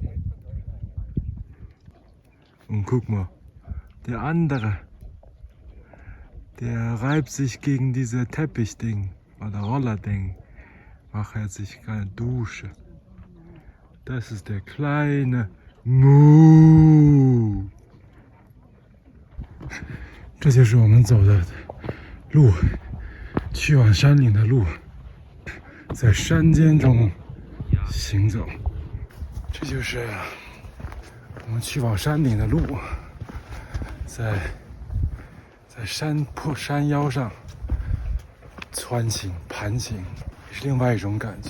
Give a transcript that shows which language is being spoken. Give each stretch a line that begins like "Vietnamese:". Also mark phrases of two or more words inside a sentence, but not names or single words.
German: Und guck mal, der andere, der reibt sich gegen diese Teppichding oder Rollerding. Macht er sich keine Dusche. Das ist der kleine Mu.
Chinese: 这就是我们走的路，去往山岭的路，在山间中行走。这就是我们去往山顶的路，在山坡山腰上穿行盘行，也是另外一种感觉。